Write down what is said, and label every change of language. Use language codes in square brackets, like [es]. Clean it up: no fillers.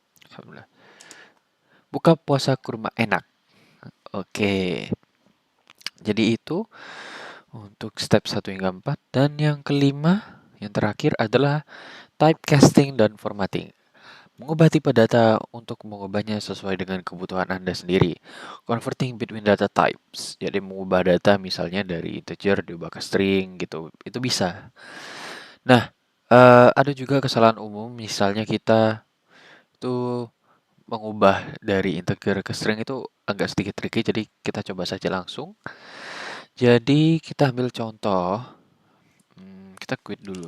[id] Alhamdulillah. Buka puasa kurma enak. Oke. Jadi itu untuk step 1 hingga 4. Dan yang kelima, yang terakhir adalah typecasting dan formatting. Mengubah tipe data untuk mengubahnya sesuai dengan kebutuhan Anda sendiri. [en] Converting between data types. [id] Jadi mengubah data misalnya dari integer diubah ke string gitu. Itu bisa. Nah, ada juga kesalahan umum. Misalnya kita tuh mengubah dari integer ke string itu agak sedikit tricky. Jadi kita coba saja langsung. Jadi kita ambil contoh. Kita quit dulu.